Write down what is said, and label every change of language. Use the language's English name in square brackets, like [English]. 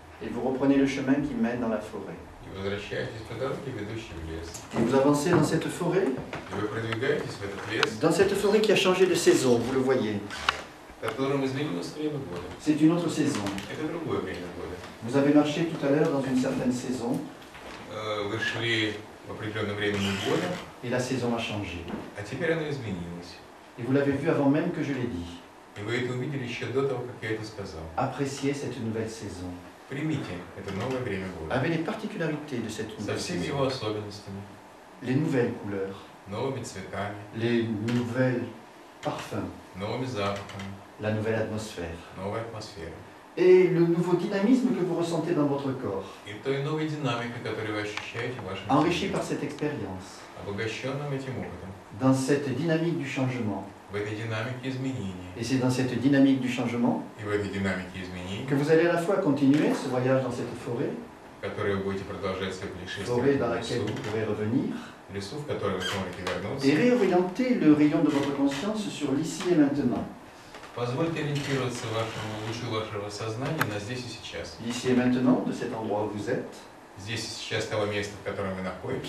[French] et vous reprenez le chemin qui mène dans la forêt. [Russian] и возвращаетесь по дороге, ведущей в лес. [French] Et vous avancez dans cette forêt, [Russian] И вы продвигаетесь в этот лес, [French] dans cette forêt qui a changé de saison, vous le voyez. [Russian] в котором изменилось время года. [French] C'est une autre saison. [Russian] Это другое время года. [French] Vous avez marché tout à l'heure dans une certaine saison, [Russian] Вы шли в определенном времени года, [French] et la saison a changé. [Russian] а теперь оно изменилось. [French] Et vous l'avez vu avant même que je l'ai dit. [Russian] И вы это увидели еще до того, как я это сказал. [French] Appréciez cette nouvelle saison, [Russian] Примите это новое время года. [French] avec les particularités de cette [Russian] Со [French] nouvelle [Russian] всеми [French] saison, [Russian] его особенностями, [French] les nouvelles couleurs, [Russian] новыми цветами, [French] les nouvelles parfums, [Russian] новыми запахами, [French] la nouvelle atmosphère, [Russian] новой атмосферой. [French] et le nouveau dynamisme que vous ressentez dans votre corps, [Russian] И той новой динамикой, которую вы ощущаете в вашем [French] enrichi [Russian] теле, [French] par cette expérience, [Russian] обогащенным этим опытом, [French] dans cette dynamique du changement. [Russian] в этой динамике изменений. [French] Et c'est dans cette dynamique du changement [Russian] И в этой динамике изменений, [French] que vous allez à la fois continuer ce voyage dans cette forêt, [Russian] в которой вы будете продолжать свое [French] forêt dans [Russian] в [French] laquelle [Russian] лесу, [French] vous pourrez revenir, [Russian] лесу, в который вы сможете вернуться. [French] et réorienter le rayon de votre conscience sur l'ici et maintenant. [Russian] Позвольте ориентироваться вашему лучу вашего сознания на здесь и сейчас. [French] L'ici et maintenant, de cet endroit où vous êtes, [Russian] Здесь и сейчас того места, в котором вы находитесь,